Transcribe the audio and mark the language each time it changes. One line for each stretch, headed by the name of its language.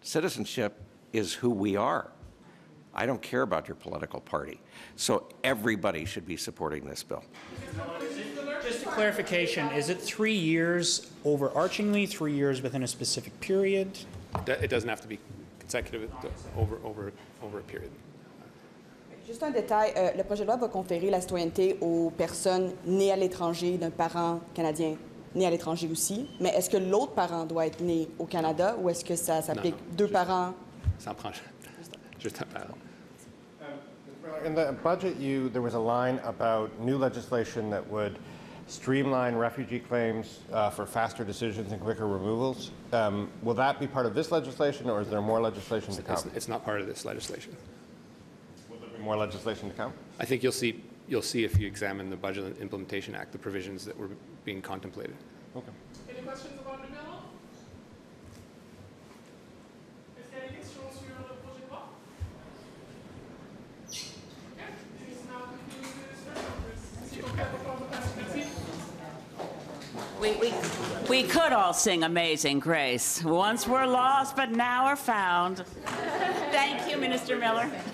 English: Citizenship is who we are. I don't care about your political party. So everybody should be supporting this bill. Just a clarification, is it 3 years overarchingly, 3 years within a specific period? It doesn't have to be consecutive over a period.
French: Juste un détail, le projet de loi va conférer la citoyenneté aux personnes nées à l'étranger d'un parent canadien né à l'étranger aussi, mais est-ce que l'autre parent doit être né au Canada ou est-ce que ça s'applique deux parents? Ça en prend juste un parent.
English: In the budget, there was a line about new legislation that would streamline refugee claims for faster decisions and quicker removals. Will that be part of this legislation, or is there more legislation to come? It's not part of this legislation. More legislation to come? I think you'll see if you examine the Budget and Implementation Act, the provisions that were being contemplated. Okay. Any questions about the bill?
French: Est-ce qu'il y a des questions sur le projet de loi?
English: Okay. This is now concludes the discussion. We could all sing Amazing Grace. Once we're lost, but now we're found. Thank you, Minister Miller.